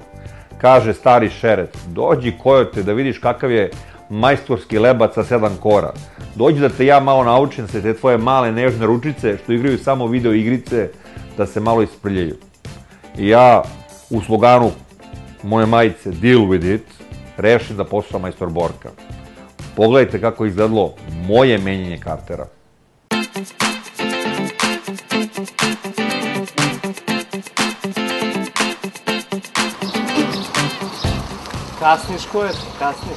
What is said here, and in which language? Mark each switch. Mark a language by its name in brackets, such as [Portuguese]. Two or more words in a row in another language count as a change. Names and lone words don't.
[Serbian] Kaže stari šeret, dođi kojote da vidiš kakav je majstorski lebac sa 7 kora. Dođi da te ja malo naučim se te tvoje male nežne ručice što igraju samo video igrice da se malo isprljaju. I ja u sloganu moje majice [English] Deal with it [Serbian] rešim da poslušam majstor Borka. Pogledajte kako je izgledalo moje menjanje kartera. Kasniš koje ti, kasniš.